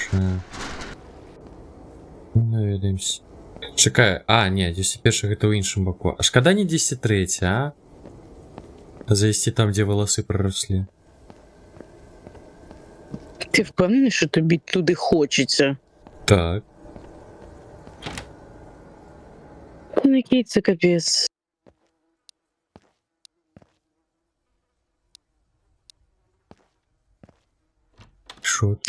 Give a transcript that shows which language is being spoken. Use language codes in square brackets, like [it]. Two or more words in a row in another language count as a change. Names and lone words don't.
[uk] Навідаємося. Чекай, а, ні, 201 [be] гэта ў іншым баку. [uk] А шкада не 203, а? Завести там, де волоси проросли. Ти впевнений, що тобі туди хочеться? Так. Ну, який це капець. Що тут?